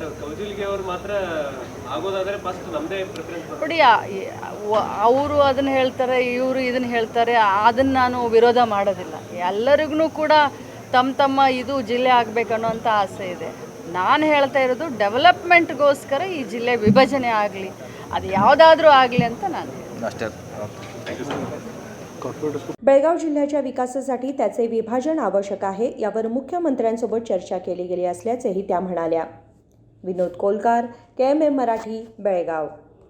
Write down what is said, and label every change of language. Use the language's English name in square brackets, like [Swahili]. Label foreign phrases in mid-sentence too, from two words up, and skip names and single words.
[Kannada] ನೋಡಿ, ಅವರು ಅದನ್ನು ಹೇಳ್ತಾರೆ, ಇವರು ಇದನ್ನು ಹೇಳ್ತಾರೆ, ಅದನ್ನು ನಾನು ವಿರೋಧ ಮಾಡೋದಿಲ್ಲ। ಎಲ್ಲರಿಗೂ ಕೂಡ ತಮ್ಮ ಇದು ಜಿಲ್ಲೆ ಆಗಬೇಕನ್ನೋಂಥ ಆಸೆ ಇದೆ। ನಾನು ಹೇಳ್ತಾ ಇರೋದು ಡೆವಲಪ್ಮೆಂಟ್ಗೋಸ್ಕರ ಈ ಜಿಲ್ಲೆ ವಿಭಜನೆ ಆಗಲಿ, ಅದು ಯಾವುದಾದ್ರೂ ಆಗಲಿ ಅಂತ ನಾನು अष्टे। [Marathi] बेळगाव जिल्ह्याच्या विकासासाठी त्याचे विभाजन आवश्यक आहे, यावर मुख्यमंत्र्यांसोबत चर्चा केली गेली असल्याचेही त्या म्हणाल्या। विनोद कोलकार, KMM मराठी, बेळगाव।